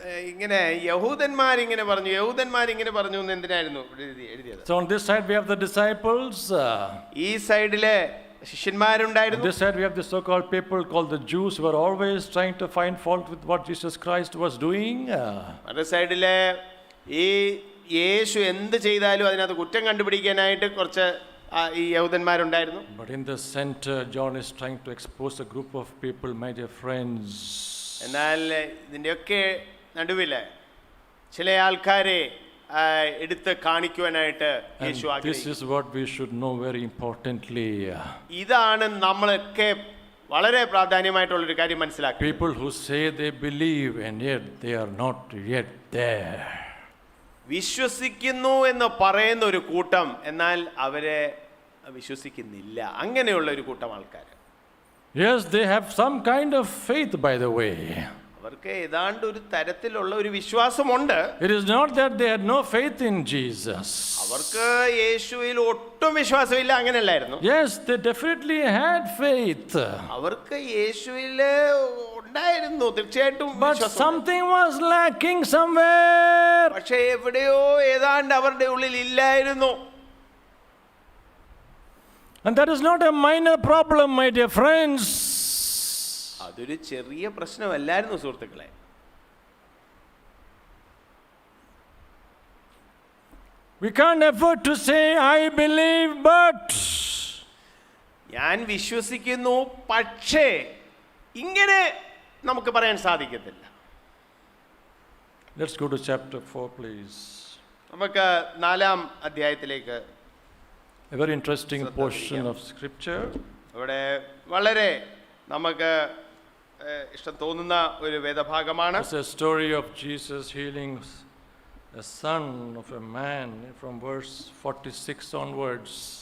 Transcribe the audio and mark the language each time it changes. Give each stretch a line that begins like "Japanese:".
Malayalam: ഇങ്ങനെ യഹൂദന്മാരിങ്ങനെ പറഞ്ഞു, യഹൂദന്മാരിങ്ങനെ പറഞ്ഞു എന്ന് എന്തിനായിരുന്നു എഴുതിയത്?
English: So on this side we have the disciples.
Malayalam: ഈ സൈഡിലെ ശിഷ്യന്മാരുണ്ടായിരുന്നു.
English: This side we have the so-called people called the Jews who are always trying to find fault with what Jesus Christ was doing.
Malayalam: മറു സൈഡിലെ ഈ യേശു എന്ത് ചെയ്താലും അതിനകത്ത് കുറ്റം കണ്ടുപിടിക്കാനായിട്ട് കുറച്ച് ഈ യഹൂദന്മാരുണ്ടായിരുന്നു.
English: But in the center John is trying to expose a group of people, my dear friends.
Malayalam: എന്നാൽ ഇതിൻ്റെയൊക്കെ നടുവില് ചില ആൾക്കാരെ എടുത്ത് കാണിക്കുവാനായിട്ട് യേശു ആഗ്രഹിക്കുന്നു.
English: This is what we should know very importantly.
Malayalam: ഇതാണ് നമ്മളൊക്കെ വളരെ പ്രാധാന്യമായിട്ടുള്ളൊരു കാര്യം മനസ്സിലാക്കുക.
English: People who say they believe and yet they are not yet there.
Malayalam: വിശ്വസിക്കുന്നു എന്ന് പറയുന്ന ഒരു കൂട്ടം, എന്നാൽ അവരെ വിശ്വസിക്കുന്നില്ല. അങ്ങനെയുള്ള ഒരു കൂട്ടം ആൾക്കാർ.
English: Yes, they have some kind of faith, by the way.
Malayalam: അവർക്ക് ഏതാണ്ട് ഒരു തരത്തിലുള്ള ഒരു വിശ്വാസമുണ്ട്.
English: It is not that they had no faith in Jesus.
Malayalam: അവർക്ക് യേശുവിൽ ഒട്ടും വിശ്വാസമില്ല, അങ്ങനെയല്ലായിരുന്നു.
English: Yes, they definitely had faith.
Malayalam: അവർക്ക് യേശുവിൽ ഉണ്ടായിരുന്നു തീർച്ചയായിട്ടും.
English: But something was lacking somewhere.
Malayalam: പക്ഷേ എവിടെയോ ഏതാണ്ട് അവരുടെ ഉള്ളിൽ ഇല്ലായിരുന്നു.
English: And that is not a minor problem, my dear friends.
Malayalam: അതൊരു ചെറിയ പ്രശ്നമല്ലായിരുന്നു സുഹൃത്തുക്കളെ.
English: We can't afford to say I believe but.
Malayalam: ഞാൻ വിശ്വസിക്കുന്നു പക്ഷേ ഇങ്ങനെ നമുക്ക് പറയാൻ സാധിക്കത്തില്ല.
English: Let's go to chapter 4, please.
Malayalam: നമുക്ക് 4-ാം അധ്യായത്തിലേക്ക്.
English: A very interesting portion of scripture.
Malayalam: ഇവിടെ വളരെ നമുക്ക് ഇഷ്ടം തോന്നുന്ന ഒരു വേദഭാഗമാണ്.
English: It's a story of Jesus healing a son of a man from verse 46 onwards.